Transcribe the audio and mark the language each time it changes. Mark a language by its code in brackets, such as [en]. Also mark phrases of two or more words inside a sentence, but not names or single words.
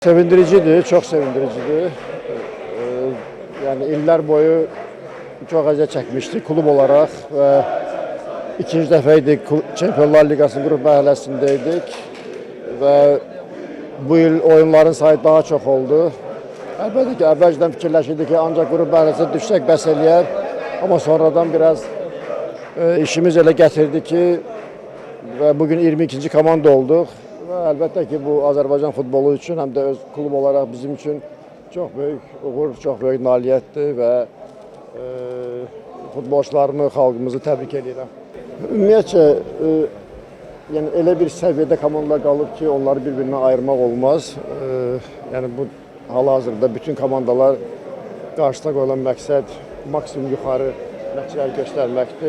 [az] Sevindiricidir, çok sevindiricidir. Yani iller boyu çok əziyyət çəkmişdik klub olarak ve ikinci dəfəydik Çempionlar Liqasının qrup mərhələsindəydik ve bu yıl oyunların sayı daha çok oldu. Əlbəttə ki, əvvəlcədən fikirləşirdik ki, ancaq qrup mərhələsində düşsək bəs eləyər. Ama sonradan biraz işimiz elə gətirdi ki ve bugün 22. komanda olduk. Ve əlbəttə ki, bu Azərbaycan futbolu üçün həm də öz klub olarak bizim üçün [tr] çok büyük [az] uğur, [tr] çok büyük [az] nailiyyətdir və futbolçularımı, xalqımızı təbrik edirəm. Ümumiyyətcə, yəni elə bir səviyyədə komandalar qalıb ki, onları bir-birindən ayırmaq olmaz. Yəni bu hal-hazırda bütün komandalar qarşısına qoyulan məqsəd maksimum yuxarı nəticələr göstərməkdir.